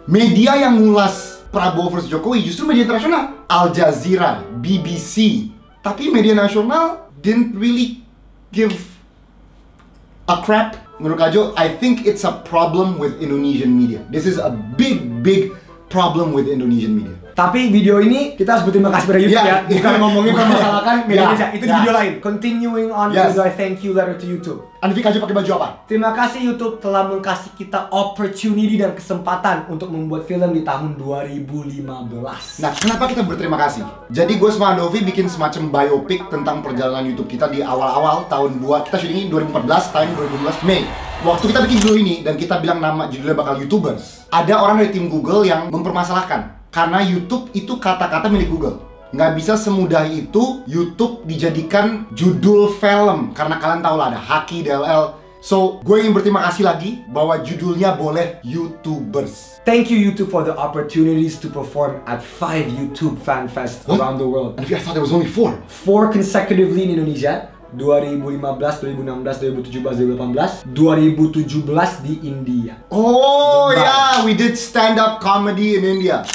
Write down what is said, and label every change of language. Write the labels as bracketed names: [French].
[Indonesian] Media yang ngulas Prabowo versus Jokowi justru media internasional. Al Jazeera, BBC. Tapi media nasional [English] didn't really give a crap. [Indonesian] Menurut [English] Kajo, I think it's a problem with Indonesian media. This is a big problem with Indonesian media. [Indonesian] Tapi video ini kita harus berterima kasih pada YouTube ya. Bukan ngomongin permasalahan media Indonesia. Itu di video lain. [English] Continuing on with our thank you letter to YouTube. [Indonesian] Andovi Kaju pakai baju apa? Terima kasih YouTube telah mengkasih kita opportunity dan kesempatan untuk membuat film di tahun 2015. Nah, kenapa kita berterima kasih? Jadi gue sama Andovi bikin semacam biopic tentang perjalanan YouTube kita di awal-awal tahun kita syuting ini 2014, tahun 2012 Mei. Waktu kita bikin video ini dan kita bilang nama judulnya bakal YouTubers, ada orang dari tim Google yang mempermasalahkan karena YouTube itu kata-kata milik Google. Nggak bisa semudah itu YouTube dijadikan judul film karena kalian tahu lah ada haki, DLL. So, gue ingin berterima kasih lagi bahwa judulnya boleh YouTubers. [English] Thank you YouTube for the opportunities to perform at 5 YouTube fan fest around the world. And I thought there was only 4. 4 consecutively in Indonesia. 2015, 2016, 2017, 2018, 2017 [Indonesian] di India. [English] Oh yeah, we did stand-up comedy in India.